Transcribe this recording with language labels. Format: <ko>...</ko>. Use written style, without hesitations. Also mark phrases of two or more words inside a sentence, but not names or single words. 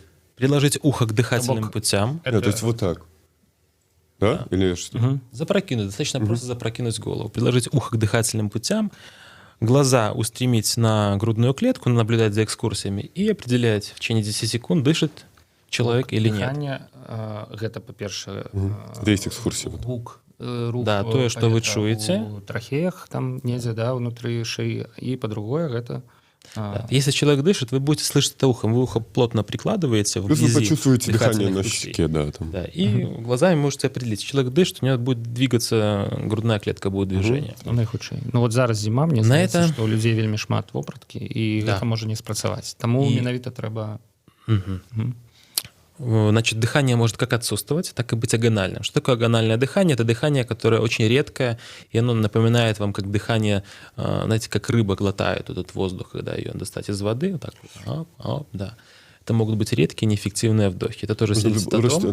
<ru>Приложить ухо к дыхательным путям. То есть вот так. Да? Или что? Запрокинуть. Достаточно просто запрокинуть голову. Приложить ухо к дыхательным путям. Глаза устремить на грудную клетку, наблюдать за экскурсиями и определять, в течение 10 секунд дышит человек или нет. Дыхание,</ru> <be>гэта, па-першае,</be> <ru>Есть экскурсия.</ru> <be>рух, да, тое, што вы чуеце. У трахеях, там недзе, да, внутры шеи.</be> <ru>И по-другое, гэта... Да. Если человек дышит, вы будете слышать это ухом. Вы ухо плотно прикладываете Плюс вы почувствуете дыхание на путей. щеке, да. Там. Да, и глазами можете определить. Человек дышит, у него будет двигаться, грудная клетка будет движение.</ru> <be>Найхутчэй. Ну вот зараз зима, мне здаецца, што ў людзей вельмі шмат вопраткі, і гэта можа не спрацаваць. Таму менавіта трэба...</be> <ru>Значит, дыхание может как отсутствовать, так и быть агональным. Что такое агональное дыхание? Это дыхание, которое очень редкое, и оно напоминает вам как дыхание, знаете, как рыба глотает этот воздух, когда ее достать из воды. Вот так вот, да. Это могут быть редкие, неэффективные вдохи. Это тоже свидетельствует о том...</ru>